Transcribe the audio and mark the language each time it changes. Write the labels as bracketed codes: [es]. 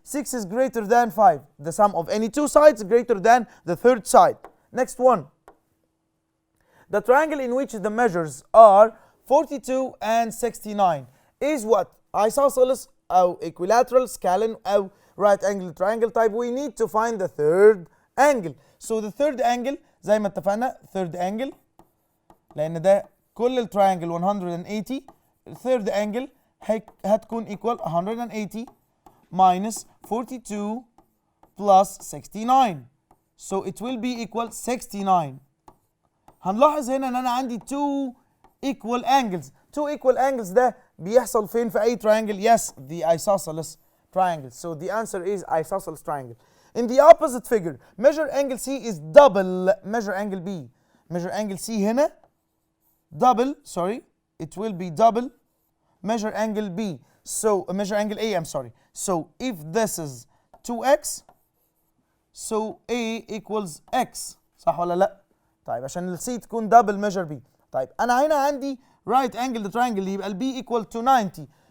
[en] 6 is greater than 5. The sum of any two sides greater than the third side. Next one. The triangle in which the measures are 42 and 69 is what? Isosceles أو equilateral, scalene أو right angle triangle type. We need to find the third angle. So the third angle [ar] زي ما اتفقنا [en] third angle [ar] لأن ده كل التراينجل 180. [en] third angle هتكون equal 180 minus 42 plus 69. So it will be equal 69. [ar] هنلاحظ هنا ان انا عندي two equal angles. [en] two equal angles [ar] ده بيحصل فين في اي [en] triangle؟ Yes, the isosceles triangle. So the answer is isosceles triangle. In the opposite figure, measure angle C is double measure angle B. Measure angle C هنا double, sorry, it will be double measure angle B. So measure angle A, I'm sorry. So if this is 2x, so A equals x. [ar] صح ولا لا؟ طيب عشان ال C تكون [en] double measure B. [ar] طيب أنا هنا عندي [en] right angle triangle [ar] يبقى ال B [en] equal to 90.